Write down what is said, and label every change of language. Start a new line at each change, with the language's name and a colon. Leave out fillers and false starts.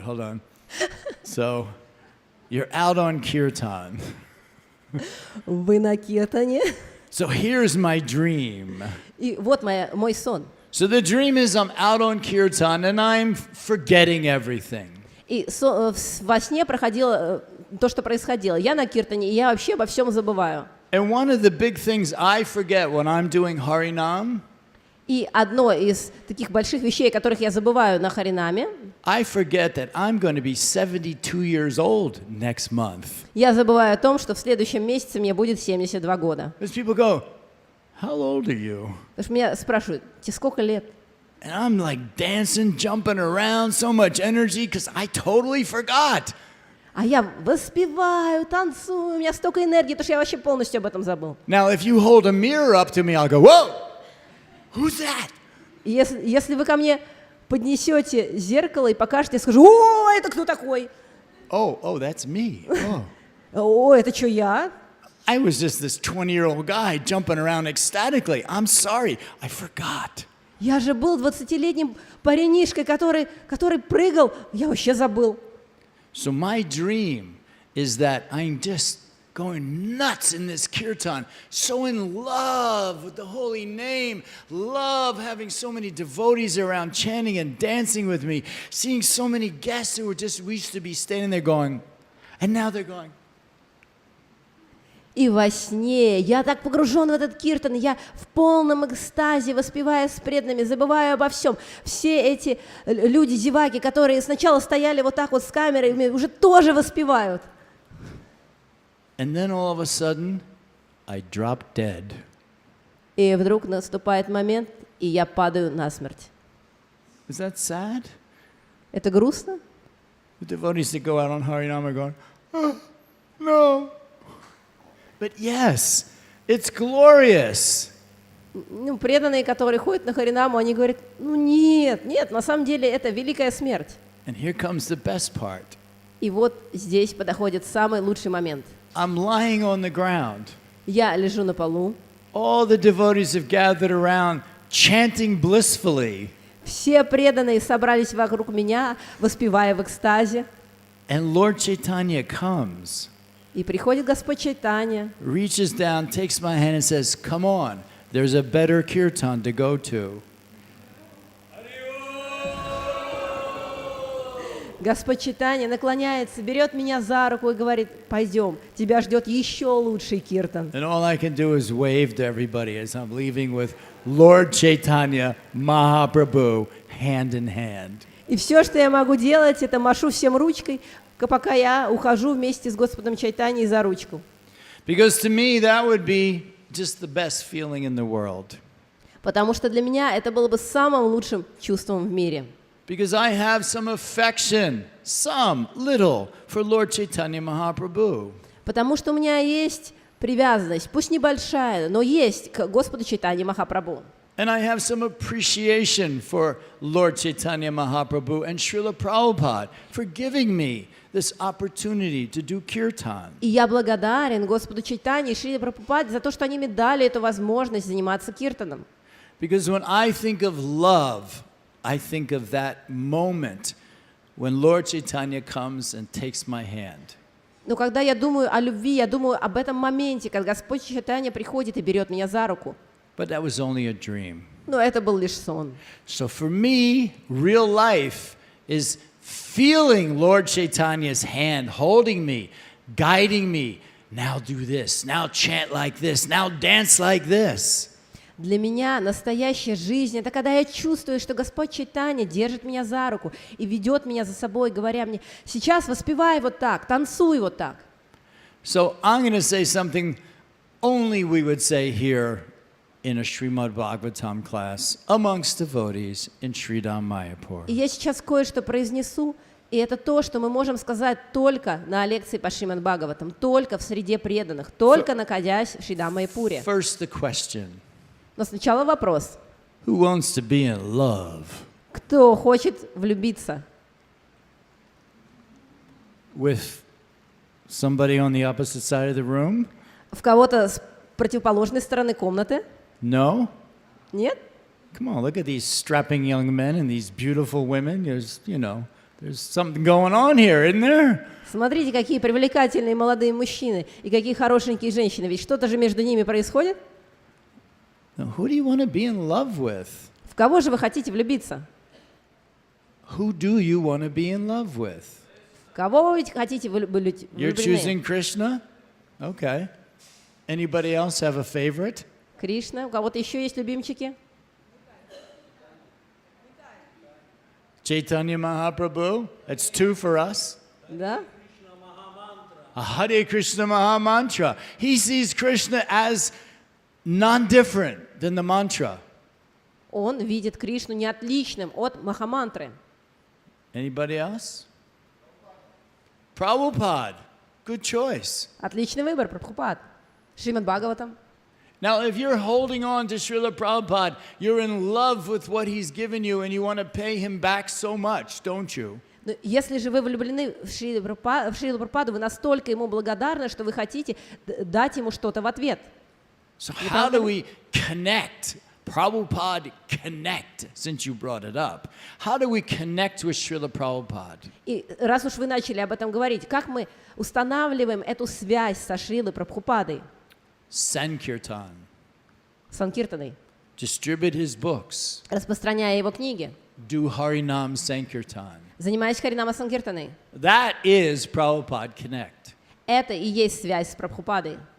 English: Hold on. So, you're out on kirtan.
Russian: Вы на киртане.
English: So here's my dream.
Russian: И вот мой сон.
English: So the dream is I'm out on kirtan and I'm forgetting everything.
Russian: И во сне проходило то, что происходило. Я на киртане, и я вообще обо всем забываю.
English: And one of the big things I forget when I'm doing Harinam,
Russian: И одно из таких больших вещей, которых я забываю на Харинаме,
English: I forget that I'm going to be 72 years old next month.
Russian: я забываю о том, что в следующем месяце мне будет 72 года.
English: Because people go, how old are you?
Russian: Потому что меня спрашивают: тебе сколько лет?
English: And I'm like dancing, jumping around, so much energy because I totally forgot.
Russian: А я воспеваю, танцую, у меня столько энергии, потому что я вообще полностью об этом забыл.
English: Now, if you hold a mirror up to me, I'll go, whoa, who's that?
Russian: И если вы ко мне поднесете зеркало и покажете, я скажу: о, это кто такой?
English: Oh, that's me. Oh.
Russian: О, это что, я?
English: I was just this 20-year-old guy jumping around ecstatically. I'm sorry, I forgot.
Russian: Я же был 20-летним парнишкой, который прыгал, я вообще забыл.
English: So my dream is that I'm just going nuts in this kirtan, so in love with the holy name, love having so many devotees around chanting and dancing with me, seeing so many guests who we used to be standing there going, and now they're going.
Russian: И во сне я так погружен в этот киртан, я в полном экстазе, воспевая с преданными, забываю обо всем. Все эти люди, зеваки, которые сначала стояли вот так вот с камерой, уже тоже воспевают.
English: And then all of a sudden, I drop dead.
Russian: И вдруг наступает момент, и я падаю насмерть.
English: Is that sad?
Russian: Это грустно?
English: The devotees that go out on Harinam are going, oh, no. But yes, it's glorious.
Russian: Ну, преданные, которые ходят на Харинаму, они говорят: ну нет, на самом деле это великая смерть.
English: And here comes the best part.
Russian: И вот здесь подходит самый лучший момент.
English: I'm lying on the ground.
Russian: Я лежу на полу.
English: All the devotees have gathered around, chanting blissfully.
Russian: Все преданные собрались вокруг меня, воспевая в экстазе.
English: And Lord Chaitanya comes,
Russian: И приходит Господь Чайтанья,
English: reaches down, takes my hand and says, come on, there's a better kirtan to go to.
Russian: Господь Чайтанья наклоняется, берет меня за руку и говорит: пойдем, тебя ждет еще лучший киртан.
English: And all I can do is wave to everybody as I'm leaving with Lord Chaitanya Mahaprabhu hand in hand.
Russian: И все, что я могу делать, это машу всем ручкой, пока я ухожу вместе с Господом Чайтаньей за ручку.
English: Because to me that would be just the best feeling in the world.
Russian: Потому что для меня это было бы самым лучшим чувством в мире.
English: Because I have some affection, some little, for Lord Chaitanya Mahaprabhu.
Russian: Потому что у меня есть привязанность, пусть небольшая, но есть к Господу Чайтанье Махапрабху.
English: And I have some appreciation for Lord Chaitanya Mahaprabhu and Srila Prabhupada for giving me this opportunity to do kirtan.
Russian: И я благодарен Господу Чайтанье и Шриле Прабхупаде за то, что они мне дали эту возможность заниматься киртаном.
English: Because when I think of love, I think of that moment when Lord Chaitanya comes and takes my hand.
Russian: Но когда я думаю о любви, я думаю об этом моменте, когда Господь Чайтанья приходит и берет меня за руку.
English: But that was only a dream.
Russian: Но это был лишь сон.
English: So for me, real life is feeling Lord Chaitanya's hand holding me, guiding me. Now do this, now chant like this, now dance like this.
Russian: Для меня настоящая жизнь — это когда я чувствую, что Господь Чайтанья держит меня за руку и ведет меня за собой, говоря мне: сейчас воспевай вот так, танцуй вот так.
English: So I'm going to say something only we would say here in a Shrimad Bhagavatam class amongst devotees in Sridham Mayapur.
Russian: И я сейчас кое-что произнесу, и это то, что мы можем сказать только на лекции по Шримад Бхагаватам, только в среде преданных, только находясь в Шридам Майапуре.
English: First the question,
Russian: Но сначала вопрос.
English: who wants to be in love?
Russian: Кто хочет влюбиться?
English: With somebody on the opposite side of the room?
Russian: В кого-то с противоположной стороны комнаты?
English: No?
Russian: Нет?
English: Come on, look at these strapping young men and these beautiful women. There's, there's something going on here, isn't there?
Russian: Смотрите, какие привлекательные молодые мужчины и какие хорошенькие женщины. Ведь что-то же между ними происходит.
English: Now, who do you want to be in love with?
Russian: В кого же вы хотите влюбиться?
English: Who do you want to be in love with?
Russian: Кого вы хотите быть
English: You're choosing
Russian: влюблены?
English: Krishna? Okay. Anybody else have a favorite?
Russian: Кришна. У кого-то еще есть любимчики?
English: Chaitanya Mahaprabhu? That's two for us.
Russian: Да?
English: A Hare Krishna Maha Mantra. He sees Krishna as non-different than the mantra.
Russian: Он видит Кришну не отличным от Махамантры.
English: Anybody else? Prabhupada. Good choice.
Russian: Отличный выбор, Прабхупад. Шримад Бхагаватам.
English: Now, if you're holding on to Srila Prabhupada, you're in love with what he's given you and you want to pay him back so much, don't you?
Russian: Но если же вы влюблены в Шрилу Прабхупаду, вы настолько ему благодарны, что вы хотите дать ему что-то в ответ.
English: So how do we connect? Prabhupada connect, since you brought it up. How do we connect with Srila Prabhupada?
Russian: И раз уж вы начали об этом говорить, как мы устанавливаем эту связь со Шрилой Прабхупадой,
English: Sankirtan.
Russian: Санкиртаной,
English: Distribute his books.
Russian: распространяя его книги,
English: Do Harinam Sankirtan.
Russian: занимаясь Харинама Санкиртаной?
English: That is Prabhupada Connect.
Russian: Это и есть связь с Прабхупадой.